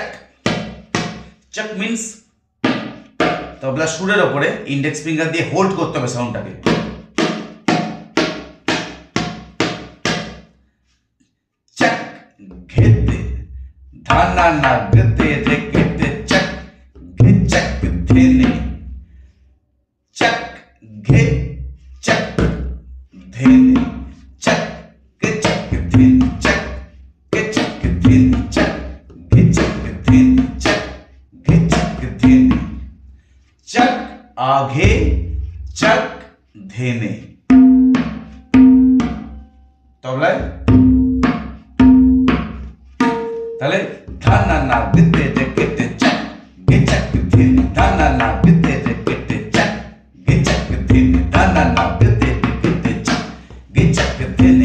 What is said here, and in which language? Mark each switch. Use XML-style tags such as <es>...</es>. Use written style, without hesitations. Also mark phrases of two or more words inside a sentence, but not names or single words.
<bn>চক মিন্স তবলা সুরের ওপরে</bn> <en>index finger</en> <bn>দিয়ে হোল্ড করতে হবে সাউন্ডটাকে। চক ঘেতে, ধানা না গতে রে কেটে চক ঘে চক ধেনে, চক ঘে চক ধেনে, চক গে চক ধেনে, চক গে চক ধেনে, চক গে চক ধেনে, চক গে চক ধেনে, চক আঘে চক ধেনে। তবলায় তাহলে ধানা না গতে রে কেটে চক গে চক ধেনে, ধানা না গতে রে কেটে চক গে চক ধেনে, ধানা না গতে রে কেটে চক গে চক ধেনে।</bn>